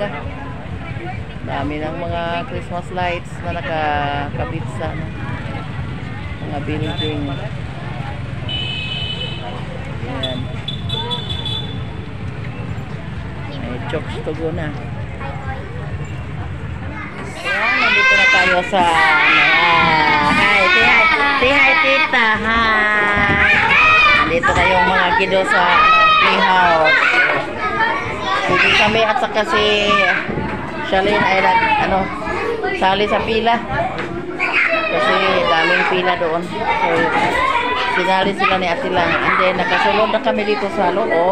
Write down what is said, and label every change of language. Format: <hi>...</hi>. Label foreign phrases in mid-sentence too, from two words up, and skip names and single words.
<tl>Dami ng mga</tl> <en>Christmas lights</en> <tl>na nakakabit sa mga building. Ayan. May</tl> <en>chokes to go</en> <tl>na. Ayan, nandito na tayo sa hi,</tl> <en>say hi</en> <tl>tita, hi. Nandito kayong mga kiddo sa playhouse. Hindi kami at saka si Shalyn ay sali sa pila. Kasi daming pila doon. So, sinali sila ni Ate lang.</tl> <en>And then,</en> <ceb>nakasulod na kami</ceb> <tl>dito sa loob.</tl>